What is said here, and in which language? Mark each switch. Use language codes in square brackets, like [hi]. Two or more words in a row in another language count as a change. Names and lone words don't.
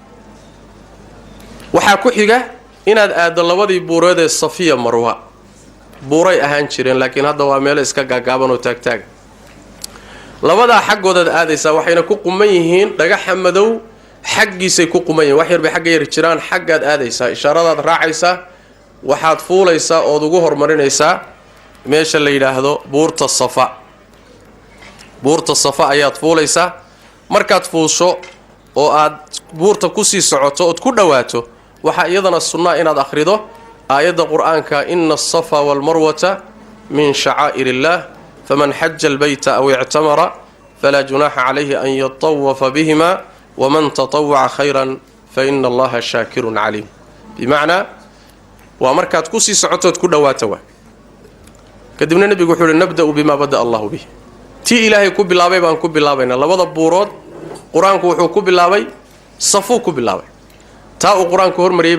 [so] waxaa ku xiga inaad aado labadii buureed ee Safiya Marwa buuray ahaan jireen laakiin hadda waa meel iska gaagaaban oo taagtaag labada xaggooda aadaysaa waxayna ku quman yihiin dhagaxa madow xaggiisay ku quman yihiin wax yar bay xagga yar jiraan xaggaad aadaysaa ishaaradaad raacaysaa waxaad fuulaysaa oo ugu hormarinaysaa meesha la yiraahdo buurta Safa ayaad fuulaysaa markaad fuusho oo aad buurta ku sii socoto oo ku dhawaato waxa iyadana sunnah inaad akhrido aayadda quraanka [ar] إن الصفا والمروة من شعائر الله فمن حج البيت أو اعتمر فلا جناح عليه أن يطوف بهما ومن تطوع خيرا فإن الله شاكر عليم [so] bimaana wa markaad ku sii socoto ku dhawaato kadibna nabigu wuxuu [ar] نبدأ بما بدأ الله به [so] ti ilaahay ku bilaabay baan ku bilaabayna labada buurood quraanku wuxuu ku bilaabay Safu ku bilaabay taa uu quraanku hormariyay